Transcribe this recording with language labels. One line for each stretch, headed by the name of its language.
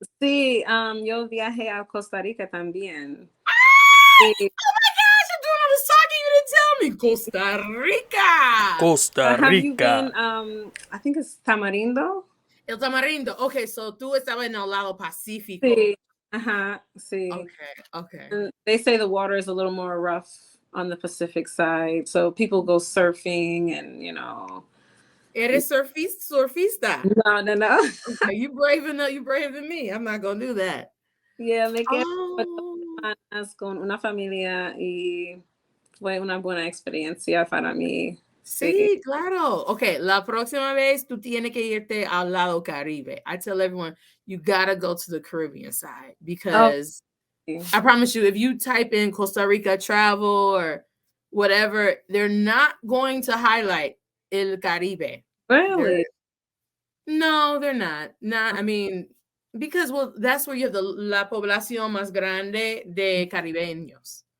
Spanish: Sí, yo viajé a Costa Rica también.
English: Oh my gosh, I'm doing all the talking. You didn't tell me. Costa Rica. Costa Have you been? Rica. I think it's Tamarindo. El Tamarindo. Okay, so
Spanish: tú estabas en el lado Pacífico. Sí. Sí.
English: Okay. And they say the water is a little more rough on the Pacific side, so people go surfing and
Spanish: Eres surfista. No.
English: Okay, you braver than me. I'm not gonna do that.
Spanish: Yeah, me quedé
English: Oh.
Spanish: con una familia y fue una buena experiencia para mí. Sí, claro. Okay, la próxima vez tú tienes que irte al lado Caribe.
English: I tell everyone you gotta go to the Caribbean side because I promise you, if you type in Costa Rica travel or whatever, they're not going to highlight El Caribe. Really? No, they're not. I mean, because that's where you have
Spanish: la población más grande de caribeños.